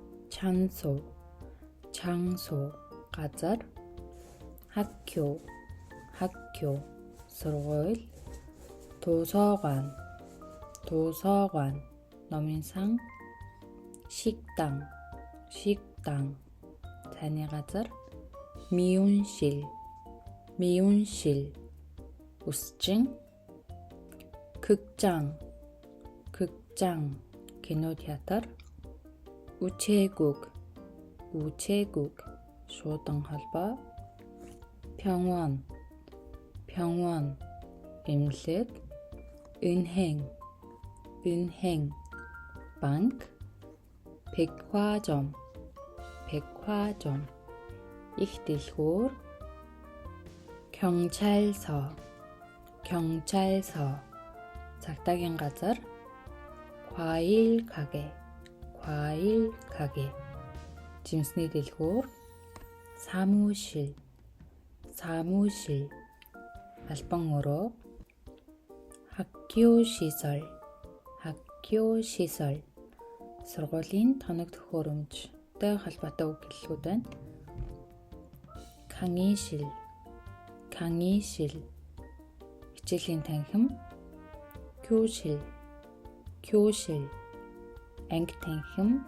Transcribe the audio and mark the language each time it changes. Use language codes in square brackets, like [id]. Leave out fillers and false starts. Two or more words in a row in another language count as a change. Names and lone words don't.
[mn] 장소 газар. 학교 сургууль. 도서관 номын сан. 식당 цайны газар. 미용실 үсчин. 극장 кинотеатр. 우체국 шуудан холбоо. 병원 эмнэлэг. 은행 банк. 백화점 их дэлгүүр. 경찰서 цагтаагийн газар. 과일 가게 짐сний дэлгүүр. 사무실 албан өрөө. [ko] 학교 시설 [mn] сургуулийн тоног төхөөрөмжтэй холбоотой үг гэллүүд байна. 강의실 хичээлийн танхим. 교실 анги танхим.